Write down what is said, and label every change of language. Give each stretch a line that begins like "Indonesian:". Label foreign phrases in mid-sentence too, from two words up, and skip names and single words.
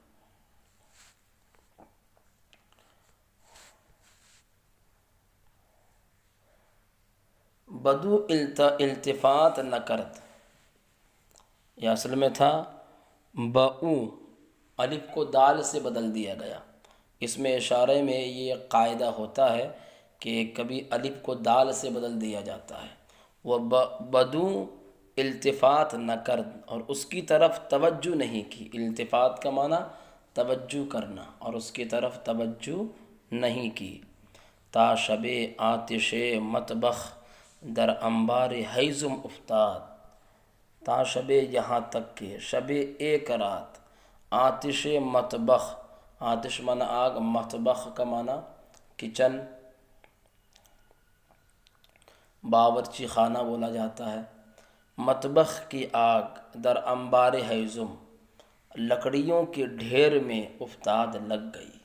Persian: بدو التفات نہ کرت،
Urdu: یہ اصل میں تھا بؤ، الف کو دال سے بدل دیا گیا، اس میں اشارے میں یہ قاعدہ ہوتا ہے کہ کبھی الف کو دال سے بدل دیا جاتا ہے، وہ
Persian: بدو التفات نہ کر
Urdu: اور اس کی طرف توجہ نہیں کی۔ التفات کا معنی توجہ کرنا، اور اس کی طرف توجہ نہیں کی۔
Persian: تا شب آتش مطبخ در انبار ہیزم افتاد، تا شب
Urdu: یہاں تک کہ، شب ایک رات،
Persian: آتش مطبخ،
Urdu: آتش معنی آگ، مطبخ کا معنی کچن، باورچی خانہ بولا جاتا ہے۔ مطبخ کی آگ
Persian: در انبار ہیزم،
Urdu: لکڑیوں کے ڈھیر میں افتاد لگ گئی۔